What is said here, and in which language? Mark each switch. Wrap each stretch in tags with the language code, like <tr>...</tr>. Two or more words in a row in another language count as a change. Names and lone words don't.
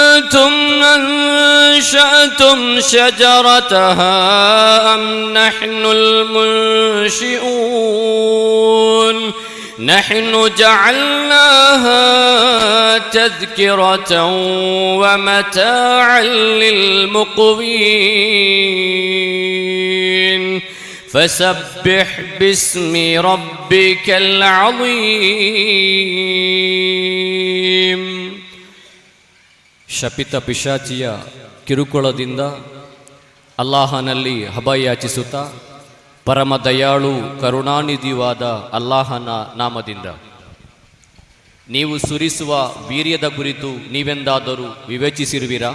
<ar>أأنتم أنشأتم شجرتها أم نحن المنشئون نحن جعلناها تذكرة ومتاعا للمقوين فسبح باسم ربك العظيم.</ar> <kn>ಶಪಿತ ಪಿಶಾಚಿಯ ಕಿರುಕುಳದಿಂದ ಅಲ್ಲಾಹನಲ್ಲಿ ಅಭಯಯಾಚಿಸುತ್ತಾ ಪರಮ ದಯಾಳು ಕರುಣಾನಿಧಿವಾದ ಅಲ್ಲಾಹನ ನಾಮದಿಂದ. ನೀವು ಸುರಿಸುವ ವೀರ್ಯದ ಕುರಿತು ನೀವೆಂದಾದರೂ ವಿವೇಚಿಸಿರುವಿರಾ?</kn>